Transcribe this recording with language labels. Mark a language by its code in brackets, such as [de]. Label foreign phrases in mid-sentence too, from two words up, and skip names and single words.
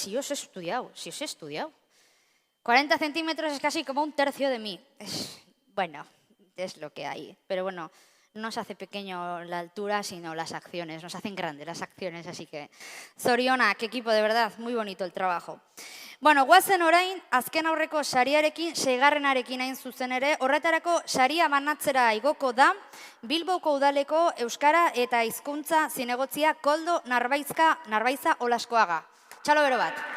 [es] Si os he estudiado. 40 centímetros es casi como un tercio de mí. Bueno, es lo que hay. Pero bueno, no se hace pequeño la altura, sino las acciones. Nos hacen grandes las acciones, así que... Zoriona, qué equipo, de verdad, muy bonito el trabajo. [eu] Bueno, guazen orain, azken aurreko sariarekin, 6garrenarekin hain zuzen ere, horretarako saria banatzera igoko da, Bilboko udaleko Euskara eta Hizkuntza zinegotzia Koldo Narbaiza Olaskoaga. Txalo bero bat.